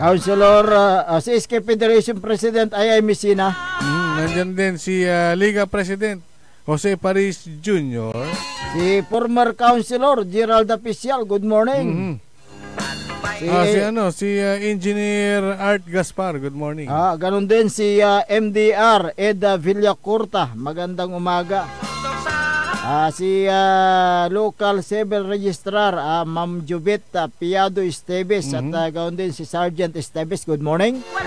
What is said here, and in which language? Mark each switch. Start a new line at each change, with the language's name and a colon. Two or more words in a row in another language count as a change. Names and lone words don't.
Filipino: Councilor si SK Federation President Ayay Messina. Nandyan din si Liga President Jose Paris Jr. Si former Councilor Gerald Apicial.
English: Good morning.
Filipino: Si Engineer Art Gaspar.
English: Good morning.
Filipino: Ganun din si MDR Eda Villacurta. Magandang umaga. Si
English: Local Civil Registrar
Filipino: Ma'am Jubit Piado Esteves at ganun din si Sergeant Esteves.
English: Good morning.